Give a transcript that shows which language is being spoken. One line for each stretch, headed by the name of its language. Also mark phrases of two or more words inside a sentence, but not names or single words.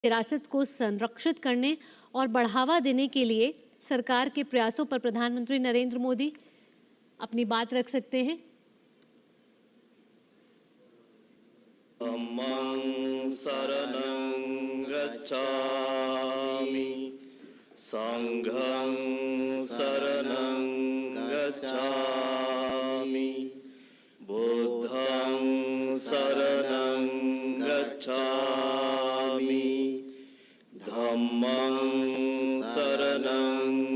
Hindi: विरासत को संरक्षित करने और बढ़ावा देने के लिए सरकार के प्रयासों पर प्रधानमंत्री नरेंद्र मोदी अपनी बात रख सकते हैं।
Pali: धम्मं शरणं गच्छामि, संघं शरणं गच्छामि, बुद्धं शरणं गच्छामि, धम्मं शरणं